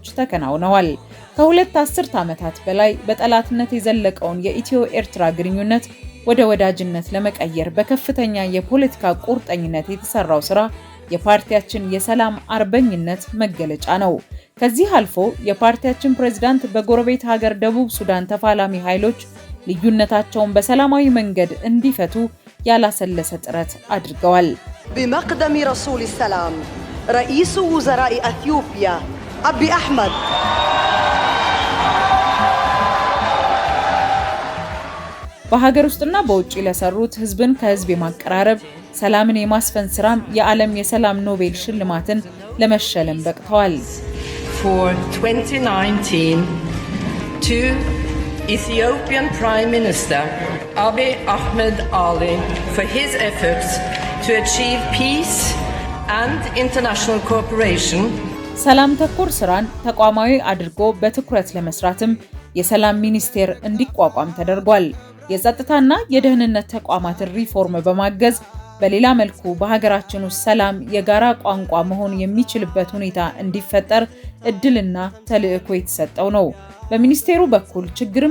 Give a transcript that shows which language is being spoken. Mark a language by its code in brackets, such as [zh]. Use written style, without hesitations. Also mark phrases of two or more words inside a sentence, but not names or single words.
[am] ተከናውነዋል። ከሁለት አስርት ዓመታት በላይ በጠላትነት የዘለቀውን የኢትዮ ኤርትራ ግንኙነት ወደ ወዳጅነት ለመቀየር በከፍተኛ የፖለቲካ ቁርጠኝነት የተሰራው ስራ የፓርቲያችን የሰላም አርበኝነት መገለጫ ነው። ከዚህ አልፎ የፓርቲያችን ፕሬዝዳንት በጎረቤት ሀገር ደቡብ ሱዳን ተፋላሚ ኃይሎች ልዩነታቸውን በሰላማዊ መንገድ እንዲፈቱ ያላሰለሰ ጥረት አድርገዋል። [ar] بمقدم رسول السلام رئيس وزراء اثيوبيا ابي احمد [am] በሀገር ውስጥና በውጭ ለሰሩት ህዝብን ከህዝብ የማቀራረብ ሰላምን የማስፈን ስራም የዓለም የሰላም ኖቤል ሽልማትን ለመሸለም በቅተዋል። [en] For 2019 to Ethiopian Prime Minister Abiy Ahmed Ali for his efforts to achieve peace and international cooperation. [am] ሰላም ተኮር ስራን ተቋማዊ አድርጎ በትኩረት ለመስራትም የሰላም ሚኒስቴር እንዲቋቋም ተደርጓል። የጸጥታና የደህንነት ተቋማትን ሪፎርም በማገዝ በሌላ መልኩ በሀገራችን ውስጥ ሰላም የጋራ ቋንቋ መሆን የሚችልበት ሁኔታ እንዲፈጠር እድልና ተልዕኮ የተሰጠው ነው። በሚኒስቴሩ በኩል ችግርን